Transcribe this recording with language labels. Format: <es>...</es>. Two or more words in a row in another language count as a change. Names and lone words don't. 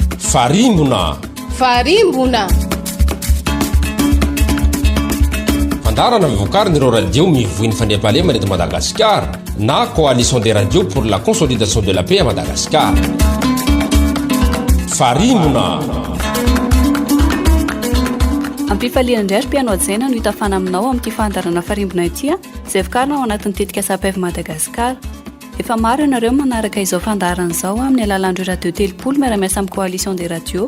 <mg>Farimbona fandarana mivokariny ireo radio mivoiny fandriam-pahalemana eto Madagasikara na</mg> <fr>coalition des radios pour la consolidation de la paix à Madagascar.</fr> <mg>Farimbona ampifaliana indray mpiano ajaina no hitafana aminao amin'ity fandarana farimbona ity izay vokarina ao anatin'ny tetika PEV Madagasikara. Efa maro ianareo manaraka izao fandarana izao amin'ny alalan'ireo radio telopolo miara-miasa amin'ny</mg> <fr>coalition des radios.</fr>